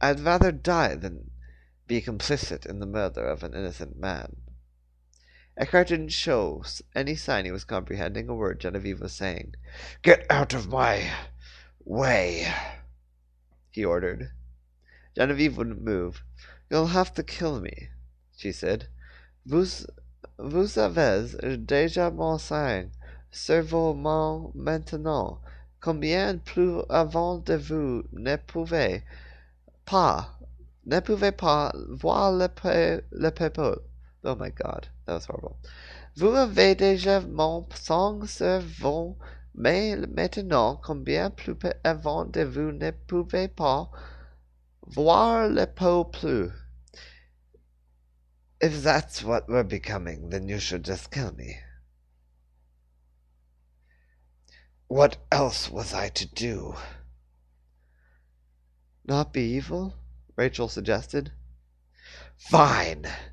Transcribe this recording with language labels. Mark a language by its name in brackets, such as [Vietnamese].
[English] I'd rather die than be complicit in the murder of an innocent man. Eckhart didn't show any sign he was comprehending a word Genevieve was saying. Get out of my way, he ordered. Genevieve wouldn't move. You'll have to kill me, she said. [French] Vous avez déjà mensonge sur vos mains maintenant. Combien plus avant de vous ne pouvez pas voir le peuple. [English] Oh my god, that was horrible. [French] Vous avez déjà mensonge sur vos mains maintenant. Combien plus avant de vous ne pouvez pas voir le peuple. [English] If that's what we're becoming, then you should just kill me. What else was I to do? Not be evil? Rachel suggested. Fine,